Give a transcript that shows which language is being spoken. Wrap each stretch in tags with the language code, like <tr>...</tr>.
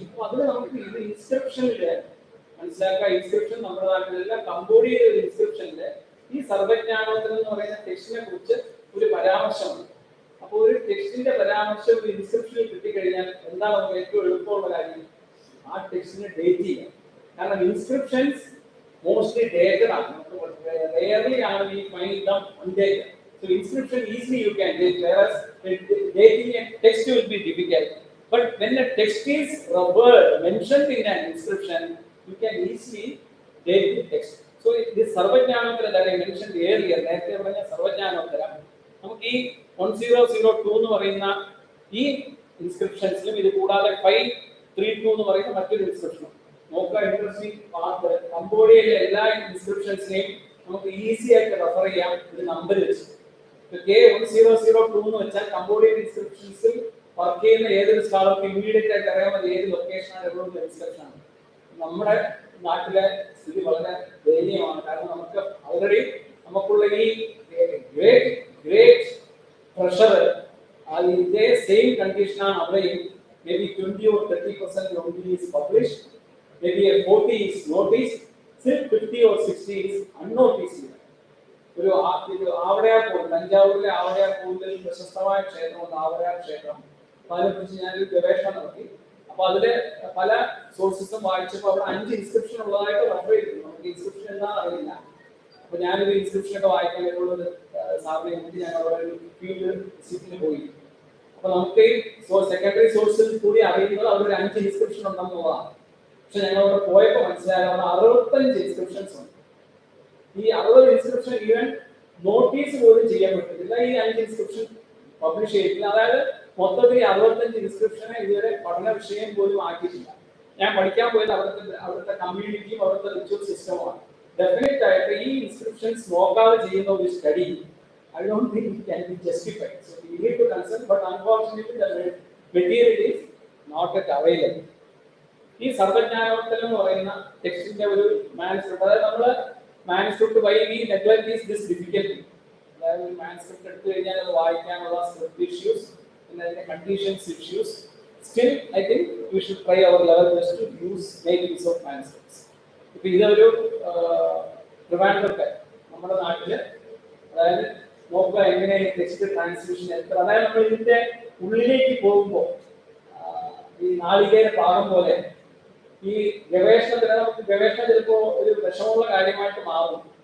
<ml>അപ്പൊ അതിന് നമുക്ക് ഇത് ഇൻസ്ക്രിപ്ഷനില് മനസ്സിലാക്കുക. ഇൻസ്ക്രിപ്ഷൻ നമ്മുടെ നാട്ടിലല്ല, കംബോഡിയയിലെ ഒരു ഇൻസ്ക്രിപ്ഷനില് ഈ സർവജ്ഞാനോത്തരം എന്ന് പറയുന്ന ടെക്സ്റ്റിനെ കുറിച്ച് ഒരു പരാമർശമുണ്ട്. അപ്പോൾ ഒരു ടെക്സ്റ്റിന്റെ പരാമർശം ഒരു ഇൻസ്ക്രിപ്ഷനിൽ കിട്ടിക്കഴിഞ്ഞാൽ എന്താണ് നമുക്ക് ഏറ്റവും എളുപ്പമുള്ള കാര്യം? ആ ടെക്സ്റ്റിനെ ഡേറ്റ് ചെയ്യാം. കാരണം ഇൻസ്ക്രിപ്ഷൻസ് മോസ്റ്റ്ലി ഡേറ്റഡ് ആണ്.</ml> <en>Rarely ആണ് we find them undated. So inscription easily you can date, whereas dating a text will be difficult. But when a text is mentioned in an inscription, you can easily date the text.</en> <ml>So this സർവജ്ഞാനോത്തര</ml> <en>that I mentioned earlier,</en> <ml>നേരത്തെ പറഞ്ഞ സർവജ്ഞാനോത്തരം നമുക്ക് ഈ 1002 എന്ന് പറയുന്ന ഈ ഇൻസ്ക്രിപ്ഷൻസിലും ഇത് കൂടാതെ 532 എന്ന് പറയുന്ന മറ്റൊരു ഇൻസ്ക്രിപ്ഷനും നോക്കുക. ഇൻട്രസ്റ്റിംഗ് പാർട്ട്, കംബോഡിയയിലെ എല്ലാ ഇൻസ്ക്രിപ്ഷൻസിനെയും നമുക്ക് ഈസി ആയിട്ട് റെഫർ ചെയ്യാം ഒരു നമ്പർ വെച്ച്. K1002 എന്ന് വെച്ചാൽ കംബോഡിയൻ ഇൻസ്ക്രിപ്ഷൻസിൽ വർക്ക് ചെയ്യുന്ന ഏതൊരു സ്കോളർക്ക് ഇമ്മീഡിയറ്റ് ആയിട്ട് അറിയാൻ ഏത് ലൊക്കേഷനാണ് എവിടെയുള്ള ഇൻസ്ക്രിപ്ഷൻ ആണ്. നമ്മുടെ നാട്ടിലെ സ്ഥിതി വളരെ ദയനീയമാണ്. കാരണം നമുക്ക് ഓൾറെഡി നമുക്കുള്ള ഈ ഗ്രേറ്റ് പ്രഷർ ഇതേ സെയിം കണ്ടീഷനാണ് അവിടെയും.</ml> <en>Maybe 20 or 30% only is published, maybe 40 is noticed, still 50 or 60 is unnoticed.</en> <ml>ഒരു ആവടയാർ പോലും, തഞ്ചാവൂരിലെ ആവടയാർ പോലും പ്രശസ്തമായ ക്ഷേത്രമാണ് ആവടയാർ ക്ഷേത്രം. അപ്പൊ അതിനെക്കുറിച്ച് ഞാനൊരു ഗവേഷണം നടത്തി. അപ്പൊ അതില് പല സോഴ്സസും വായിച്ചപ്പോൾ അവിടെ 5 ഇൻസ്ക്രിപ്ഷൻ ഉള്ളതായിട്ട് റെഫർ ചെയ്തിരുന്നു. നമുക്ക് ഇൻസ്ക്രിപ്ഷൻ എന്താണെന്ന് അറിയില്ല. അപ്പൊ ഞാനൊരു ഇൻസ്ക്രിപ്ഷൻ ഒക്കെ വായിക്കാൻ ഒരു സാറിനെ വേണ്ടി ഞാൻ അവിടെ ഒരു ഫീൽഡ് വിസിറ്റിന് പോയി. അപ്പൊ നമുക്ക് ഈ സെക്കൻഡറി സോഴ്സിൽ കൂടി അറിയുന്നത് അവിടെ ഒരു 5 ഇൻസ്ക്രിപ്ഷൻ ഉണ്ടെന്നുള്ളതാണ്. പക്ഷെ ഞങ്ങൾ അവിടെ പോയപ്പോൾ മനസ്സിലായത് അവിടെ 65 ഇൻസ്ക്രിപ്ഷൻസ് ഉണ്ട്. ഈ 60 ഇൻസ്ക്രിപ്ഷൻ ഈവൻ നോട്ടീസ് പോലും ചെയ്യാൻ പറ്റത്തില്ല. ഈ 5 ഇൻസ്ക്രിപ്ഷൻ പബ്ലിഷ് ചെയ്തിട്ടില്ല. അതായത് മൊത്തത്തിൽ 65 ഇൻസ്ക്രിപ്ഷനെ ഇതുവരെ പഠന വിഷയം പോലും ആക്കിയിട്ടില്ല. ഞാൻ പഠിക്കാൻ പോയത് അവിടുത്തെ കമ്മ്യൂണിറ്റിയും അവിടുത്തെ റിച്വൽ സിസ്റ്റമാണ്. ഡെഫിനറ്റ് ആയിട്ട് ഈ ഇൻസ്ക്രിപ്ഷൻസ് നോക്കാതെ ചെയ്യുന്ന ഒരു study</ml> <en>I don't think it can be justified. So we need to consult, but unfortunately the material is not yet available.</en> <ml>ഈ സർവജ്ഞാനോത്തരം എന്ന് പറയുന്ന ടെക്സ്റ്റിന്റെ ഒരു മാനുസ്ക്രിപ്റ്റ്, അതായത് നമ്മൾ manuscript</ml> <en>Why we neglect is this difficulty.</en> <ml>അതായത് ഒരു മാനുസ്ക്രിപ്റ്റ് എടുത്തു കഴിഞ്ഞാൽ അത് വായിക്കാനുള്ള സ്ക്രിപ്റ്റ് ഇഷ്യൂസ്, പിന്നെ അതിന്റെ conditions issues.</ml> <en>Still, I think we should try our level best to make use of manuscripts.</en> <ml>ഇപ്പൊ ഇതൊരു ട്രിവാൻഡ്രത്തെ നമ്മുടെ നാട്ടില് അതായത് നോക്കുക എങ്ങനെ ടെക്സ്റ്റ് ട്രാൻസ്ലേഷൻ എത്ര, അതായത് നമ്മൾ ഇതിന്റെ ഉള്ളിലേക്ക് പോകുമ്പോൾ ഈ നാളികേര പാകം പോലെ ഈ ഗവേഷണത്തിന് നമുക്ക് ഗവേഷണം ചിലപ്പോൾ ഒരു വിഷമമുള്ള കാര്യമായിട്ട് മാറും.</ml>